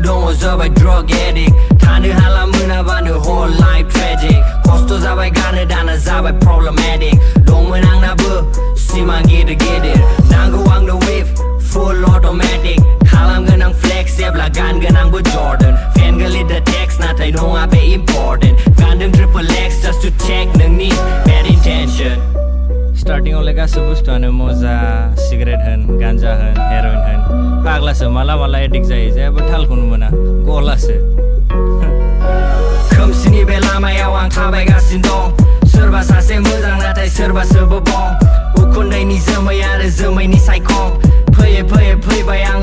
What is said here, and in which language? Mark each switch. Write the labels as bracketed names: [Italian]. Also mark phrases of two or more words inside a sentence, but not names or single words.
[Bodo] जाबाय [English] drug addict [Bodo] थानो हाला मोनाबानो [English] whole life tragic [Bodo] खस्थ' जाबाय गारनो दाना जाबाय problematic दंमोन आंनाबो सिमां गिदिर गिदिर नांगौ आंनो [English] wave full automatic [Bodo] खालामगोन आं flex जेब्ला गानगोन आंबो Jordan fan गोलैदो text नाथाय नङा बे important गानदों [English] triple X just to check [Bodo] नोंनि [English] bad intention [Bodo] स्टार्टिंग आवलाय गासै बुस्थुआनो मजा सिगारेट होन गान्जा होन हेर'इन होन फाग्लासो माला माला एडिक्ट जायो जेबो थालखौनो मोना गलासो खोमसिनि बे लामायाव आं थाबायगासिनो दं सोरबा सासे मोजां नाथाय सोरबा सोरबा बं उखुन्दैनि जोमै आरो जोमैनि सायखं फैयै फैयै फैबाय आङो